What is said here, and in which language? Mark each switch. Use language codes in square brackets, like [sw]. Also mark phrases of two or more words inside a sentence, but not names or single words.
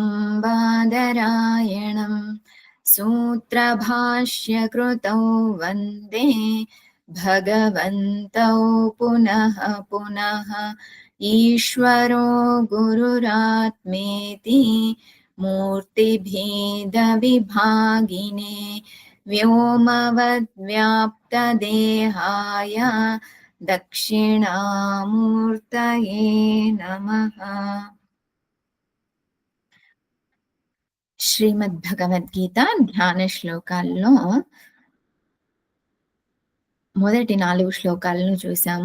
[sa] बादरायणं सूत्रभाष्यकृतौ वन्दे भगवन्तौ पुनः पुनः ईश्वरो गुरुरात्मेति मूर्तिभेदविभागिने व्योमवद्व्याप्तदेहाय దక్షిణామూర్తయే నమః. [te] శ్రీమద్ భగవద్గీత ధ్యాన శ్లోకాల్లో మొదటి 4 శ్లోకాలను చూసాము.